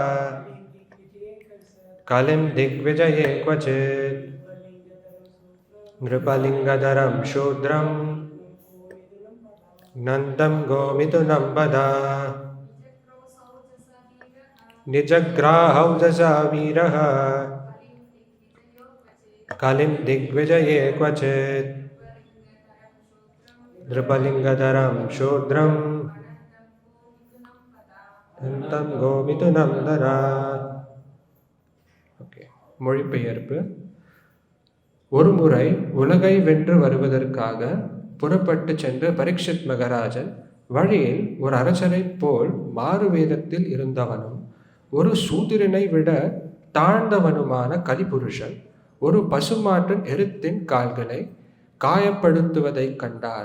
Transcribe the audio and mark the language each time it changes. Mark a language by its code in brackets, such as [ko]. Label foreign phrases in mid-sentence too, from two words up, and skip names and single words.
[sa] कलिं दिग्विजये क्वचित् नृपलिङ्गधरं शूद्रं नन्तं गोमिथुनं पदा निजग्राहौजसा वीरः कलिं दिग्विजये क्वचित् नृपलिङ्गधरं शूद्रं नन्तं गोमिथुनं पदा. [ta] மொழிபெயர்ப்பு. ஒருமுறை உலகை வென்று வருவதற்காக புறப்பட்டு சென்ற பரீட்சித் மகாராஜன் வழியில் ஒரு அரசரைப் போல் மாறுவேதத்தில் இருந்தவனும் ஒரு சூத்திரனை விட தாழ்ந்தவனுமான கலிபுருஷன் ஒரு பசுமாட்டின் எருத்தின் கால்களை காயப்படுத்துவதைக் கண்டார்.